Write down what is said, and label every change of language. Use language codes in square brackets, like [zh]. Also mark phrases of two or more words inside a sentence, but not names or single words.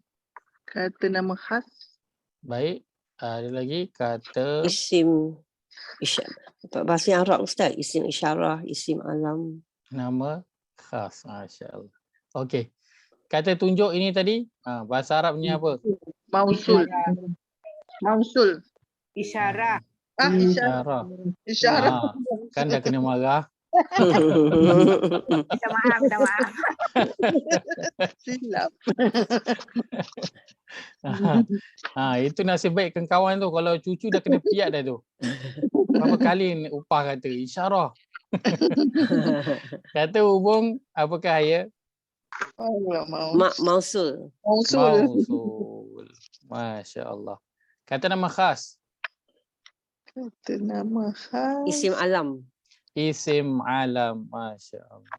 [ms] Kata nama khas. Baik. Ada lagi kata Isim bahasa Arab Ustaz, [ar] isim isyarah, isim alam. [ms] nama khas. Masya-Allah. Okey. Kata tunjuk ini tadi, bahasa Arabnya apa? Mausul. Mausul. Isyarah. Isyarah. Isyarah. Isyarah. Kan dah kena marah. Minta maaf, minta maaf. Silap. Itu nasib baik kawan tu, kalau cucu dah kena piat dah tu. Berapa kali upah kata isyarah. Kata hubung apakah ya? Allah Mausul. Mausul. Mausul. Masya-Allah. Kata nama khas. Kata nama khas. [ar] Isim alam. Isim alam. Masya-Allah.